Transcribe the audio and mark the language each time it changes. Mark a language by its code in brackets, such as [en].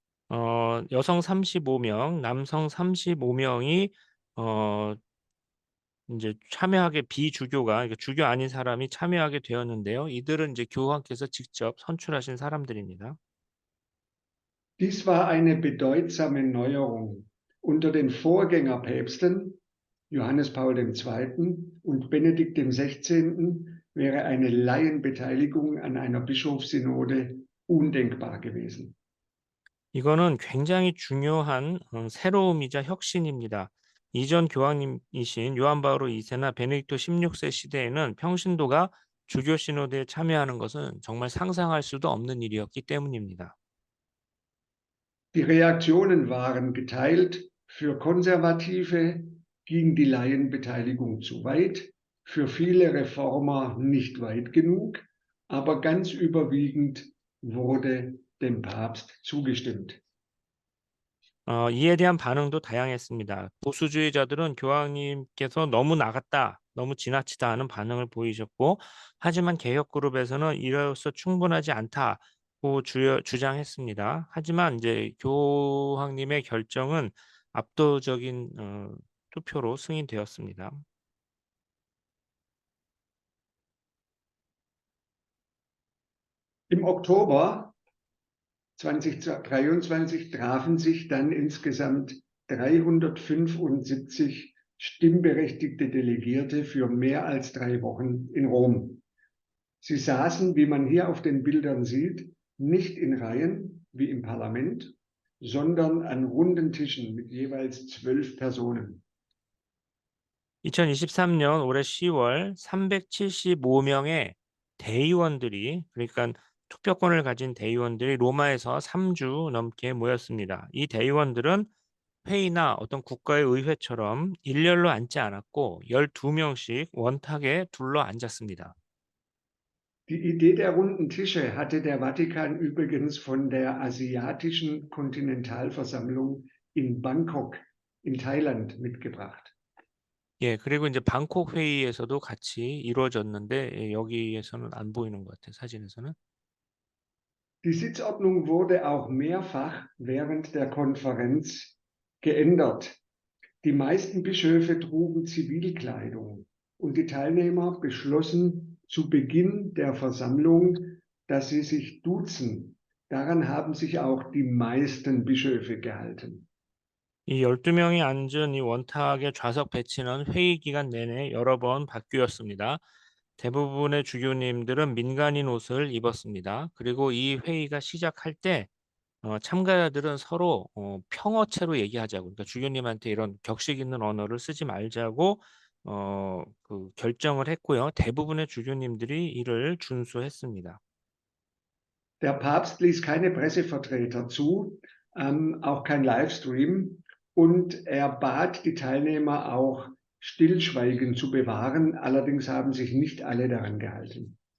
[ko] 여성 35명, 남성 35명이 이제 참여하게 비주교가 그러니까 주교 아닌 사람이 참여하게 되었는데요. 이들은 이제 교황께서 직접 선출하신 사람들입니다. [de] Dies war eine bedeutsame Neuerung. Unter den Vorgängerpäpsten Johannes Paul II. Und Benedikt XVI. Wäre eine Laienbeteiligung an einer Bischofssynode undenkbar gewesen. [ko] 이거는 굉장히 중요한 새로움이자 혁신입니다. 이전 교황님이신 요한 바오로 2세나 베네딕토 16세 시대에는 평신도가 주교 시노드에 참여하는 것은 정말 상상할 수도 없는 일이었기 때문입니다. [de] Die Reaktionen waren geteilt. Für Konservative ging die Laienbeteiligung zu weit, für viele Reformer nicht weit genug, aber ganz überwiegend wurde dem Papst zugestimmt. [ko] 이에 대한 반응도 다양했습니다. 보수주의자들은 교황님께서 너무 나갔다, 너무 지나치다 하는 반응을 보이셨고, 하지만 개혁그룹에서는 이로써 충분하지 않다고 주장했습니다. 하지만 이제 교황님의 결정은 압도적인 투표로 승인되었습니다. [de] Im Oktober 2023 trafen sich dann insgesamt 375 stimmberechtigte Delegierte für mehr als 3 Wochen in Rom. Sie saßen, wie man hier auf den Bildern sieht, nicht in Reihen wie im Parlament, sondern an runden Tischen mit jeweils 12 Personen. [ko] 2023년 올해 10월 375명의 대의원들이 그러니까 투표권을 가진 대의원들이 로마에서 3주 넘게 모였습니다. 이 대의원들은 회의나 어떤 국가의 의회처럼 일렬로 앉지 않았고 12명씩 원탁에 둘러 앉았습니다. [de] Die Idee der runden Tische hatte der Vatikan übrigens von der Asiatischen Kontinentalversammlung in Bangkok in Thailand mitgebracht. [ko] 예, 그리고 이제 방콕 회의에서도 같이 이루어졌는데 예, 여기에서는 안 보이는 것 같아요. 사진에서는. [de] Die Sitzordnung wurde auch mehrfach während der Konferenz geändert. Die meisten Bischöfe trugen Zivilkleidung und die Teilnehmer beschlossen zu Beginn der Versammlung, dass sie sich duzen. Daran haben sich auch die meisten Bischöfe gehalten. [ko] 이 12명이 앉은 이 원탁의 좌석 배치는 회의 기간 내내 여러 번 바뀌었습니다. 대부분의 주교님들은 민간인 옷을 입었습니다. 그리고 이 회의가 시작할 때 참가자들은 서로 평어체로 얘기하자고, 그러니까 주교님한테 이런 격식 있는 언어를 쓰지 말자고 그 결정을 했고요. 대부분의 주교님들이 이를 준수했습니다. [de] Der Papst ließ keine Pressevertreter zu, auch kein Livestream, und er bat die Teilnehmer auch, Stillschweigen zu bewahren. Allerdings haben sich nicht alle daran gehalten.